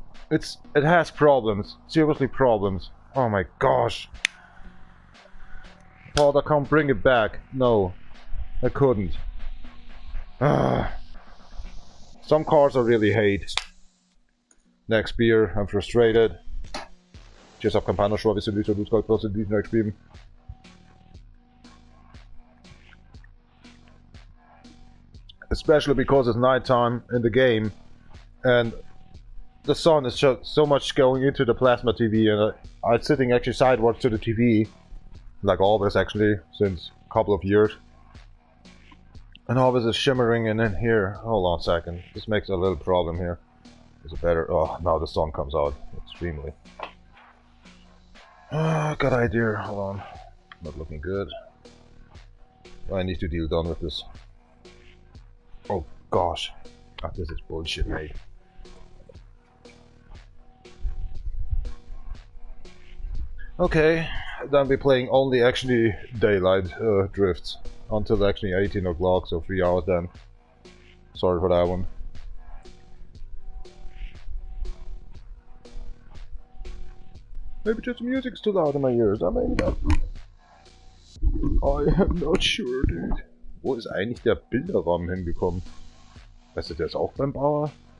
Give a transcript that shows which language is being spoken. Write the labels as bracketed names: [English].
[English] It has problems. Seriously problems. Oh my gosh. Thought I can't bring it back. No, I couldn't. Some cars I really hate. Next beer, I'm frustrated. Cheers up, [German] Campana, Schwab, ist du Gold, plus in diesem Stream. [English] Especially because it's nighttime in the game and the sun is so much going into the plasma TV, and I'm sitting actually sideways to the TV, like always actually, since a couple of years. And always is shimmering in here. Hold on a second, this makes a little problem here. Is it better? Oh, now the sun comes out extremely. Good idea, hold on. Not looking good. I need to deal done with this. Oh gosh, this is bullshit, mate. Okay, then we're playing only actually daylight drifts until actually 18 o'clock, so 3 hours then. Sorry for that one. Maybe just the music's too loud in my ears. I maybe not. I am not sure, dude. [German] Wo ist eigentlich der Bilderrahmen hingekommen? Weißt du, der ist auch beim Bauer?